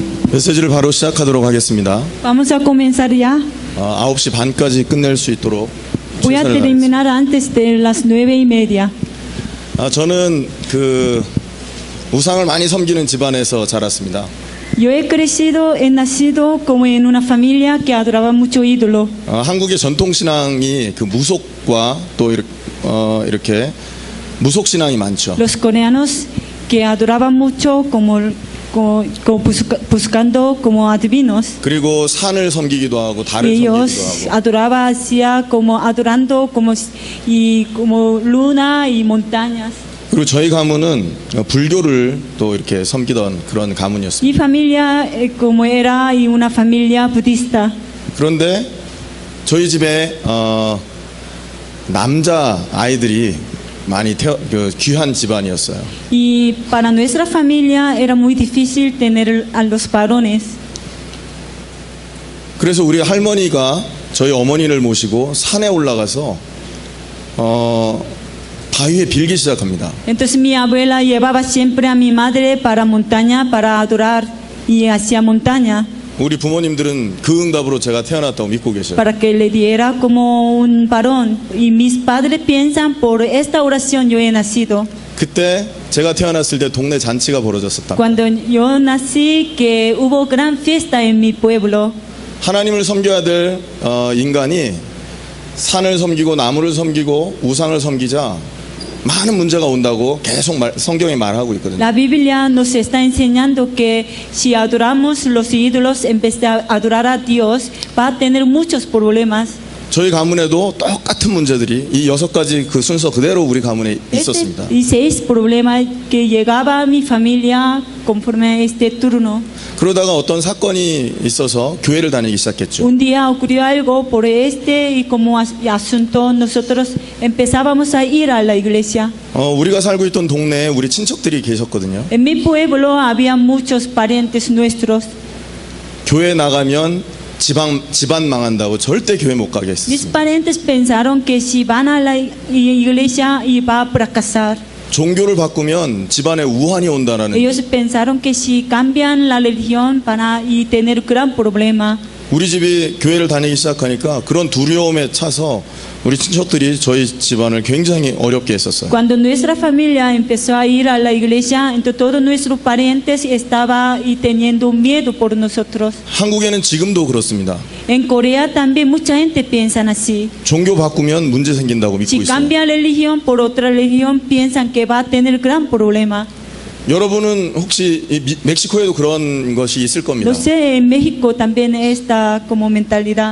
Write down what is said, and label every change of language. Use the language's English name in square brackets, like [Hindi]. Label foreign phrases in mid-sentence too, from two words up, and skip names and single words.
[Korean] 메시지를 바로 시작하도록 하겠습니다. [Spanish] Vamos a comenzar ya. [Korean] 9시 반까지 끝낼 수 있도록 [Spanish] Voy a [Korean] 최선을 다하겠습니다. [Spanish] terminar antes de las 9:30. [Korean] 저는 우상을 많이 섬기는 집안에서 자랐습니다. [Spanish] Yo he nacido como en una familia que adoraba mucho ídolo. [Korean] 한국의 전통신앙이 그 무속과 또 이렇게 무속신앙이 많죠. [Spanish] Los coreanos que adoraban mucho buscando como adivinos. [Korean] 그리고 산을 섬기기도 하고 달을 [Spanish] Ellos [Korean] 섬기기도 하고. [Spanish] adoraban adorando como luna y montañas. [Korean] 그리고 저희 가문은 불교를 또 이렇게 섬기던 그런 가문이었습니다. [Spanish] Mi familia como era una familia budista. [Korean] 그런데 저희 집에 남자 아이들이 많이 귀한 집안이었어요. [Spanish] Y para nuestra familia era muy difícil tener a los varones. [Korean] 그래서 우리 할머니가 저희 어머니를 모시고 산에 올라가서 바위에 빌기 시작합니다. [Spanish] Entonces mi abuela llevaba siempre a mi madre para montaña para adorar y hacia montaña [Korean] 우리 부모님들은 그 응답으로 제가 태어났다고 믿고 계셔요. [Spanish] para que le diera como un varón. Y mis padres piensan por esta oración yo he nacido. [Korean] 그때 제가 태어났을 때 동네 잔치가 벌어졌었다. [Spanish] Cuando yo nací que hubo gran fiesta en mi pueblo. [Korean] 하나님을 섬겨야 될 인간이 산을 섬기고 나무를 섬기고 우상을 섬기자 많은 문제가 온다고 계속 성경에 말하고 있거든요. [Spanish] La Biblia nos está enseñando que si adoramos los ídolos en vez de adorar a Dios va a tener muchos problemas. [Korean] 저희 가문에도 똑같은 문제들이 이 6가지 그 순서 그대로 우리 가문에 있었습니다. [Spanish] Y 6 problemas que llegaba a mi familia conforme a este turno. [Korean] 그러다가 어떤 사건이 있어서 교회를 다니기 시작했죠. [Spanish] Un día ocurrió algo por y como asunto nosotros empezábamos a ir a la iglesia. [Korean] 우리가 살고 있던 동네에 우리 친척들이 계셨거든요. [Spanish] En mi pueblo había muchos parientes nuestros. [Korean] 교회 나가면 집안 망한다고 절대 교회 못 가게 [Spanish] Mis [Korean] 했습니다. [Spanish] parientes pensaron que si van a la iglesia iba a fracasar. [Korean] 종교를 바꾸면 집안에 우환이 온다라는. [Spanish] Ellos pensaron que si cambian la religión van a tener gran problema. [Korean] 우리 집이 교회를 다니기 시작하니까 그런 두려움에 차서 우리 친척들이 저희 집안을 굉장히 어렵게 했었어요. [Spanish] Cuando nuestra familia empezó a ir a la iglesia, entonces todos nuestros parientes estaban teniendo miedo por nosotros. [Korean] 한국에는 지금도 그렇습니다. [Spanish] En Corea también mucha gente piensa así. [Korean] 종교 바꾸면 문제 생긴다고 믿고 [Spanish] Si [Korean] 있어요. [Spanish] cambia religión por otra religión, piensan que va a tener gran problema. [Korean] 여러분은 혹시 멕시코에도 그런 것이 있을 겁니다. [Spanish] Lo sé, en México también está como mentalidad.